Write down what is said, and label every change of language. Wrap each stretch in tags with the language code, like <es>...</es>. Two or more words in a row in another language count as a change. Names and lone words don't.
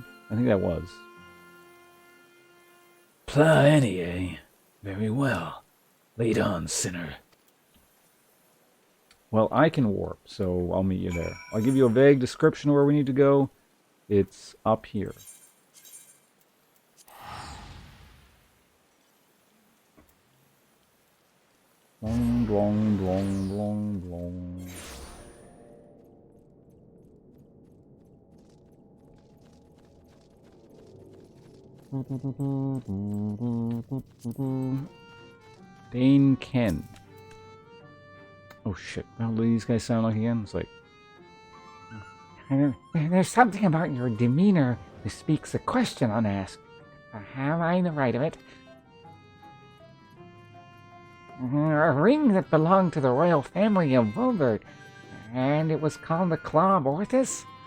<en>I think that was. Plaini, eh? Very well. Lead on, sinner. Well, I can warp, so I'll meet you there. I'll give you a vague description of where we need to go. It's up here. Blong, blong, blong, blong, blong. Dane Ken. Oh shit, how do these guys sound like again? It's like... There's something about your demeanor that speaks a question unasked. Have I the right of it? A ring that belonged to the royal family of Volbert, and it was called the Claw of Orthus?</en>